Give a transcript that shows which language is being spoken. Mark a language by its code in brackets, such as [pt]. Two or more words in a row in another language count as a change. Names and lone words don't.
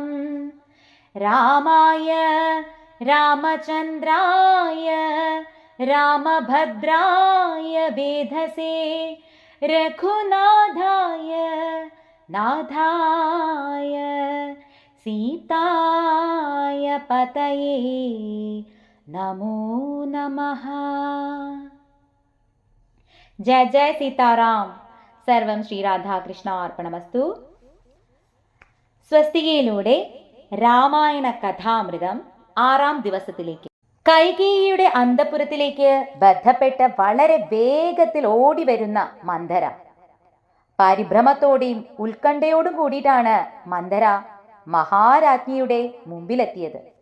[sa] रामाय रामचन्द्राय रामभद्राय वेधसे रघुनाथाय नाथाय सीताय पतये नमो नमः। जय जय सीताराम। [ml] സർവം ശ്രീ രാധാകൃഷ്ണ അർപ്പണമസ്തു. സ്വസ്തികയിലൂടെ രാമായണ കഥാമൃതം 6-ാം ദിവസത്തിലേക്ക്. കൈകേയിയുടെ അന്തഃപുരത്തിലേക്ക് ബന്ധപ്പെട്ട് വളരെ വേഗത്തിൽ ഓടി വരുന്ന മന്ധര. പരിഭ്രമത്തോടെയും ഉത്കണ്ഠയോടും കൂടിയിട്ടാണ് മന്ധര മഹാരാജ്ഞിയുടെ മുമ്പിലെത്തിയത്.